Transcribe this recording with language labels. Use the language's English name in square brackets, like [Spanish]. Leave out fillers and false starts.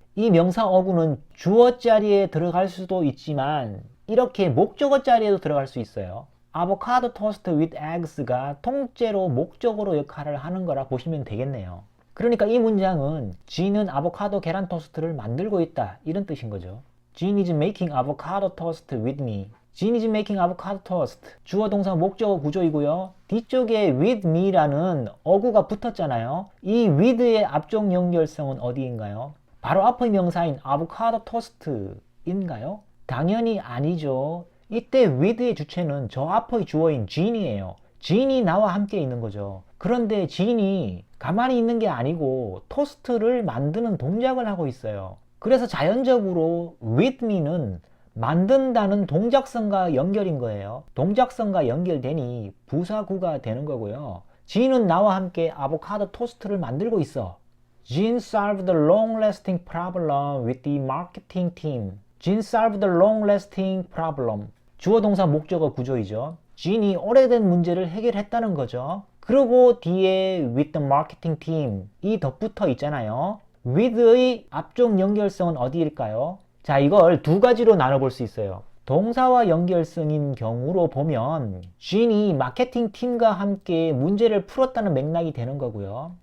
[Korean] 이 명사 어구는 주어 자리에 들어갈 수도 있지만 이렇게 목적어 자리에도 들어갈 수 있어요. 아보카도 토스트 [English] with eggs [Korean] 가 통째로 목적어로 역할을 하는 거라 보시면 되겠네요. 그러니까 이 문장은 Jean은 아보카도 계란 토스트를 만들고 있다 이런 뜻인 거죠. [English] Jean is making avocado toast with me. Jean is making avocado toast. [Korean] 주어 동사 목적어 구조이고요. 뒤쪽에 [English] with me [Korean] 라는 어구가 붙었잖아요. 이 with의 앞쪽 연결성은 어디인가요? 바로 앞의 명사인 아보카도 토스트인가요? 당연히 아니죠. 이때 with의 주체는 저 앞의 주어인 Jean이에요. Jean이 나와 함께 있는 거죠. 그런데 Jean이 가만히 있는 게 아니고 토스트를 만드는 동작을 하고 있어요. 그래서 자연적으로 [English] with me [Korean] 는 만든다는 동작성과 연결인 거예요. 동작성과 연결되니 부사구가 되는 거고요. Jean은 나와 함께 아보카도 토스트를 만들고 있어. [English] Jean solved the long-lasting problem with the marketing team. Jean solved the long-lasting problem. [Korean] 주어 동사 목적어 구조이죠. Jean이 오래된 문제를 해결했다는 거죠. 그리고 뒤에 [English] with the marketing team [Korean] 이 덧붙어 있잖아요. with의 앞쪽 연결성은 어디일까요? 자, 이걸 두 가지로 나눠볼 수 있어요. 동사와 연결성인 경우로 보면 Jean이 마케팅 팀과 함께 문제를 풀었다는 맥락이 되는 거고요.